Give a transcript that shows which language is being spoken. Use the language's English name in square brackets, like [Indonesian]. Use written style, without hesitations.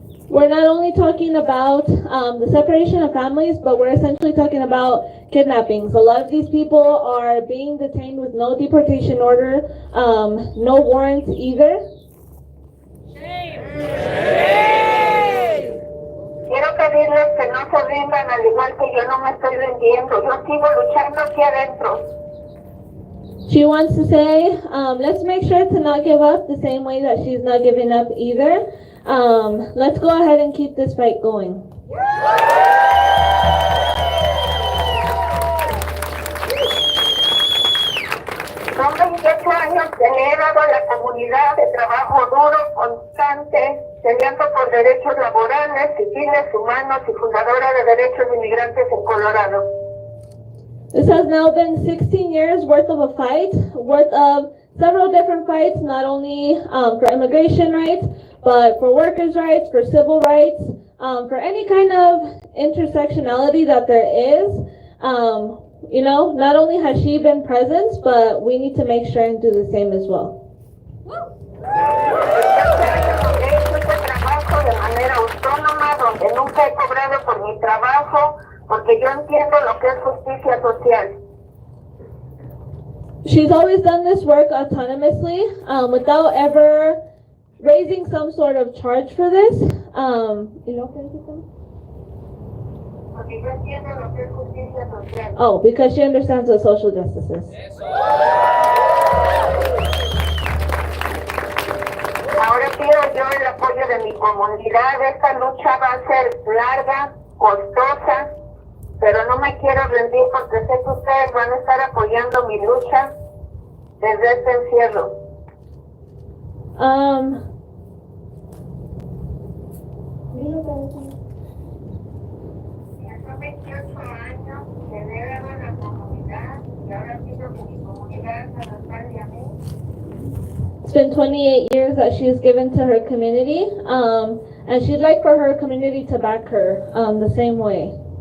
[English] We're not only talking about the separation of families, but we're essentially talking about kidnappings. A lot of these people are being detained with no deportation order, no warrants either. [Spanish] Quiero pedirles que no se rindan, al igual que yo no me estoy rindiendo. Yo sigo luchando aquí adentro. [English] She wants to say, let's make sure to not give up the same way that she's not giving up either. Let's go ahead and keep this fight going. [Spanish] Son 28 años que le he dado a la comunidad de trabajo duro, constante, peleando por derechos laborales, civiles, humanos y fundadora de derechos de inmigrantes en Colorado. [English] This has now been 16 years worth of a fight, worth of several different fights, not only for immigration rights, but for workers' rights, for civil rights, for any kind of intersectionality that there is. Not only has she been present, but we need to make sure and do the same as well. [Spanish] He hecho este trabajo de manera autónoma, donde nunca he cobrado por mi trabajo, porque yo entiendo lo que es justicia social. [English] She's always done this work autonomously, without ever raising some sort of charge for this. [Spanish] Porque yo entiendo lo que es justicia social. [English] Oh, because she understands what social justice is. [Spanish] Ahora pido yo el apoyo de mi comunidad. Esta lucha va a ser larga, costosa, pero no me quiero rendir porque sé que ustedes van a estar apoyando mi lucha desde este encierro. Son 28 años que le he dado a la comunidad y ahora pido que mi comunidad me respalde a mí. [English] It's been 28 years that she's given to her community, and she'd like for her community to back her the same way.